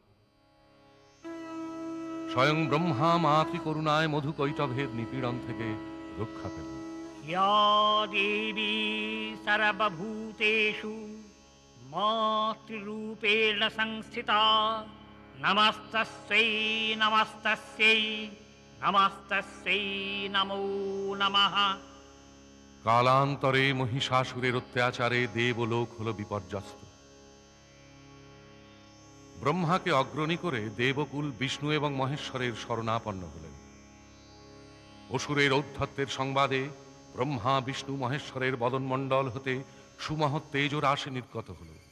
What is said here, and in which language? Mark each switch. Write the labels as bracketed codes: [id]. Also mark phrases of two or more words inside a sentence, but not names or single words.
[bn] স্বয়ং ব্রহ্মা মাতৃকরুণায় মধুকৈটভের নিপীড়ন থেকে রক্ষা পেল। [sa] या देवी सर्वभूतेषु मातृरूपेण संस्थिता नमस्तस्यै नमस्तस्यै नमस्तस्यै नमो नमः। [bn] কালান্তরে মহিষাসুরের অত্যাচারে দেবলোক হলো বিপর্যস্ত। ব্রহ্মাকে অগ্রণী করে দেবকুল বিষ্ণু এবং মহেশ্বরের শরণাপন্ন হলেন। অসুরের ঔদ্ধত্যের সংবাদে ব্রহ্মা বিষ্ণু মহেশ্বরের বদনমণ্ডল হতে সুমহৎ তেজ রাশি নির্গত হল।